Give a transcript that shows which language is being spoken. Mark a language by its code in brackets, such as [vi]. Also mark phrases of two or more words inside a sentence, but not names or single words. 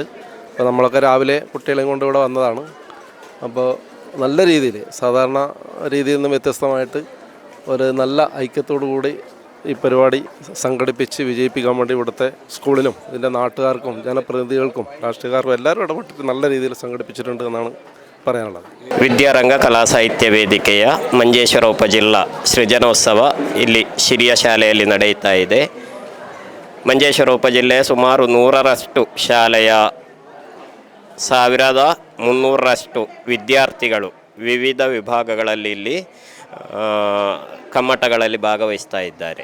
[ml] അപ്പോൾ നമ്മളൊക്കെ രാവിലെ കുട്ടികളെയും കൊണ്ട് ഇവിടെ വന്നതാണ്. അപ്പോൾ നല്ല രീതിയിൽ സാധാരണ രീതിയിൽ നിന്നും വ്യത്യസ്തമായിട്ട് ഒരു നല്ല ഐക്യത്തോടു കൂടി ഈ പരിപാടി സംഘടിപ്പിച്ച് വിജയിപ്പിക്കാൻ വേണ്ടി ഇവിടുത്തെ സ്കൂളിലും ഇതിൻ്റെ നാട്ടുകാർക്കും ജനപ്രതിനിധികൾക്കും രാഷ്ട്രീയക്കാർക്കും എല്ലാവരും ഇടപെട്ടിട്ട് നല്ല രീതിയിൽ സംഘടിപ്പിച്ചിട്ടുണ്ട് എന്നാണ് പറയാനുള്ളത്. [kn] ವಿದ್ಯಾರಂಗ ಕಲಾ ಸಾಹಿತ್ಯ ವೇದಿಕೆಯ ಮಂಜೇಶ್ವರ ಉಪಜಿಲ್ಲಾ ಸೃಜನೋತ್ಸವ ಇಲ್ಲಿ ಶಿರಿಯ ಶಾಲೆಯಲ್ಲಿ ನಡೆಯುತ್ತಾ ಇದೆ. ಮಂಜೇಶ್ವರ ಉಪಜಿಲ್ಲೆಯ ಸುಮಾರು 100ರಷ್ಟು ಶಾಲೆಯ 1300ರಷ್ಟು ವಿದ್ಯಾರ್ಥಿಗಳು ವಿವಿಧ ವಿಭಾಗಗಳಲ್ಲಿ ಇಲ್ಲಿ ಕಮ್ಮಟಗಳಲ್ಲಿ ಭಾಗವಹಿಸ್ತಾ ಇದ್ದಾರೆ.